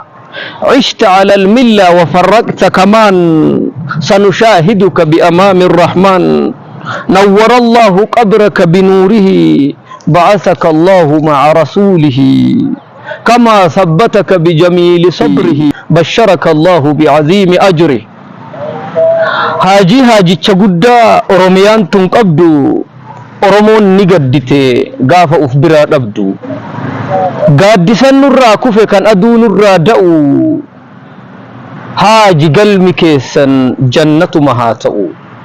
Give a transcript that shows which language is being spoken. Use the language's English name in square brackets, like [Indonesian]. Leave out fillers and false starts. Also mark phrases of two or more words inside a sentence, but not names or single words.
[Arabic] عشت على الملة وفرقت كمان سنشاهدك بأمام الرحمن. نور الله قبرك بنوره بعثك الله مع رسوله. كما ثبتك بجميل صبره بشرك الله بعظيم أجره. [Oromo] Haaji chagudda Oromiyaan tun qabdu Oromoon ni gaddite gaafa uf biraa dhabdu. Gaaddisan nurraa kufe kan aduu nurraa da'u. Haaji galmi keessan jannatuma haa ta'u.